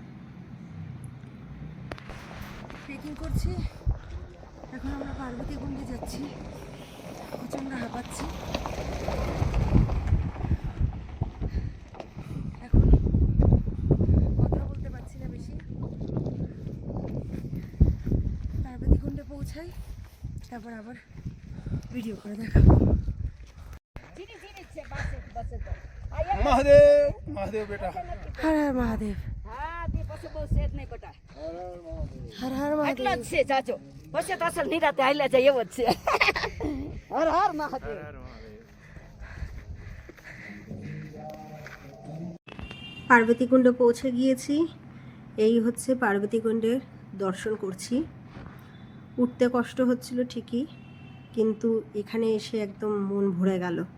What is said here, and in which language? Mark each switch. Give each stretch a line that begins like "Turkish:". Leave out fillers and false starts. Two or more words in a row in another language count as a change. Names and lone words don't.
Bangla: ট্রেকিং করছি, এখন আমরা পার্বতী কুণ্ডে যাচ্ছি, প্রচণ্ড হাঁপাচ্ছি। এখন কথা বলতে পারছি না বেশি। পার্বতী কুণ্ডে পৌঁছাই, তারপর আবার ভিডিও করে দেখাবো।
Hindi: महादेव महादेव बेटा हर हर महादेव, हर हर महादेव। हर हर महादेव।
Bangla: পার্বতী কুণ্ড পৌঁছে গিয়েছি। এই হচ্ছে পার্বতী কুণ্ডের দর্শন করছি। উঠতে কষ্ট হচ্ছিল ঠিকই, কিন্তু এখানে এসে একদম মন ভরে গেল।